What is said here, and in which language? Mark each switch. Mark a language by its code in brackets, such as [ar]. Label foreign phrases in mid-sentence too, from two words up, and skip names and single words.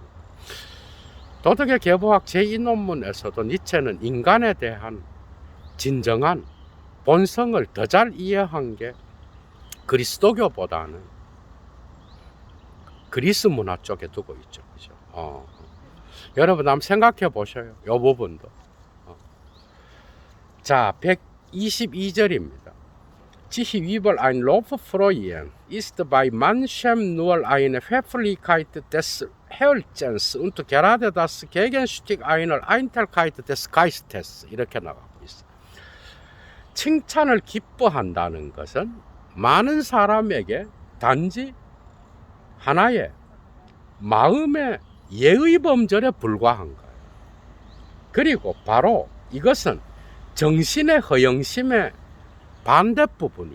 [ko] 도덕의 계보학 제2논문에서도 니체는 인간에 대한 진정한 본성을 더 잘 이해한 게 그리스도교보다는 그리스 문화 쪽에 두고 있죠. 그죠? 여러분 한번 생각해 보셔요. 이 부분도. 자, 122절입니다. [de] Sich über ein Lob freuen ist bei manchem nur eine Pfefflichkeit des Herzens und gerade das Gegenstück einer Eitelkeit des Geistes. [ko] 이렇게 나가고 있어. 칭찬을 기뻐한다는 것은 많은 사람에게 단지 하나의 마음의 예의 범절에 불과한 거예요. 그리고 바로 이것은 정신의 허영심의 반대 부분이야.